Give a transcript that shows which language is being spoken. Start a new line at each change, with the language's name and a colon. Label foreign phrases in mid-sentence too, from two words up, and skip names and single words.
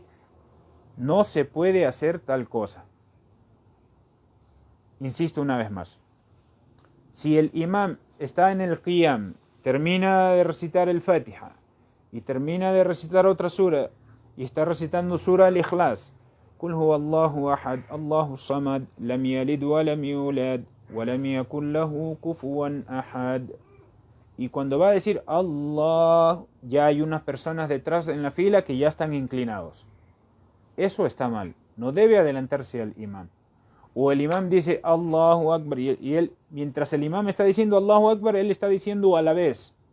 Spanish: No se puede hacer tal cosa. Insisto una vez más. Si el imam está en el qiyam, termina de recitar el Fatiha y termina de recitar otra sura y está recitando sura al-Ikhlas,
Arabic: قل هو الله أحد الله الصمد لم يلد ولم يولد ولم يكن له كفوا أحد.
Spanish: Y cuando va a decir Allah, ya hay unas personas detrás en la fila que ya están inclinados. Eso está mal. No debe adelantarse al imam. O el imam dice
Arabic: الله أكبر
Spanish: y él, mientras el imam está diciendo
Arabic: الله أكبر,
Spanish: él está diciendo a la vez.